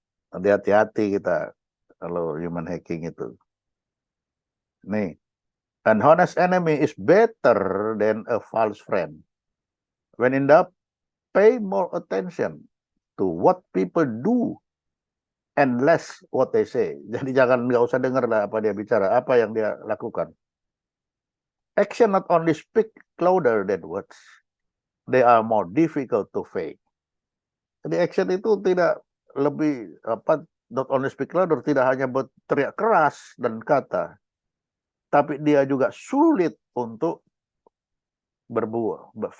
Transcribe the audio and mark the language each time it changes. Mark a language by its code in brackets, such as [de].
[id] Hati-hati kita kalau human hacking itu. Nih, [en] an honest enemy is better than a false friend. When in doubt, pay more attention to what people do and less what they say. [id] Jadi jangan, nggak usah dengar lah apa dia bicara, apa yang dia lakukan. [en] Action not only speak louder than words, they are more difficult to fake. [id] Jadi action itu tidak lebih [en] not only speak louder, [id] tidak hanya berteriak keras dan kata, tapi dia juga sulit untuk berbohong.